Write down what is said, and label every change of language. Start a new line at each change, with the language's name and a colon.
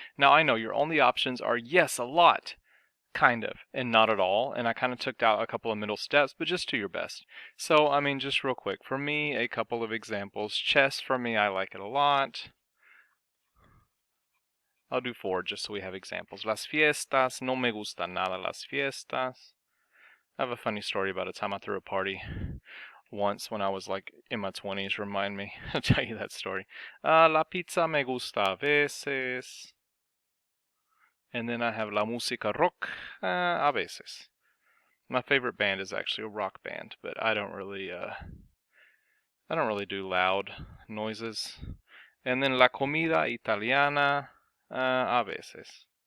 English: Now I know your only options are yes, a lot, kind of, and not at all. And I kind of took out a couple of middle steps, but just do your best. So, I mean, just real quick, for me, a couple of examples. Chess, for me, I like it a lot. I'll do 4 just so we have examples.
Spanish: Las fiestas, no me gusta nada las fiestas.
English: I have a funny story about a time I threw a party once when I was like in my 20s. Remind me. I'll tell you that story.
Spanish: La pizza me gusta a veces.
English: And then I have
Spanish: la música rock a veces.
English: My favorite band is actually a rock band, but I don't really do loud noises. And then
Spanish: la comida italiana a veces.